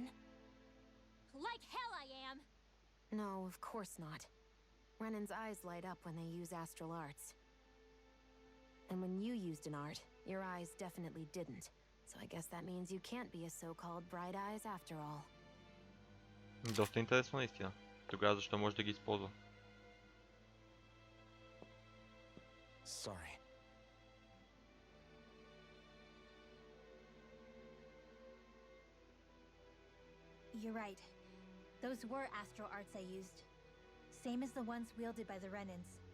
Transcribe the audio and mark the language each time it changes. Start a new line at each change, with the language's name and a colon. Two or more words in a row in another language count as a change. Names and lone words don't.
English: Like hell I am! No, of course not. Renan's eyes light up when they use astral arts. And when you used an art, your eyes definitely didn't. So I guess that means you can't be a so-called bright eyes after all.
Bulgarian: Доста интересно наистина. Тогава защо може да ги използва?
English: Sorry. You're right. Those were astral arts I used. Same as the ones wielded by the Renans.